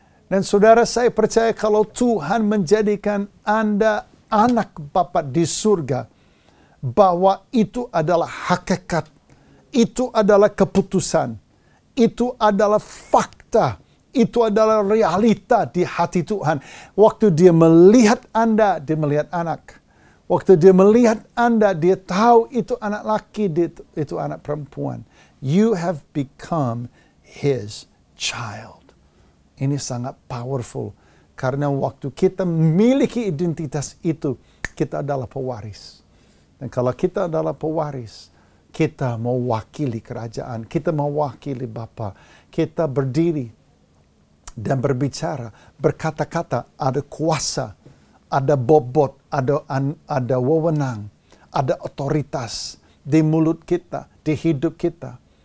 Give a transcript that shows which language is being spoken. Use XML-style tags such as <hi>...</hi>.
<id>Dan saudara, saya percaya kalau Tuhan menjadikan Anda anak Bapa di surga, bahwa itu adalah hakikat, itu adalah keputusan, itu adalah fakta. Itu adalah realita di hati Tuhan. Waktu dia melihat Anda, dia melihat anak. Waktu dia melihat Anda, dia tahu itu anak laki, itu anak perempuan.</id> <en>You have become His child.</en> <id>Ini sangat powerful. Karena waktu kita memiliki identitas itu, kita adalah pewaris. Dan kalau kita adalah pewaris, kita mewakili kerajaan, kita mewakili Bapa. Kita berdiri dan berbicara, berkata-kata, ada kuasa, ada bobot, ada wewenang, ada otoritas di mulut kita, di hidup kita.</id>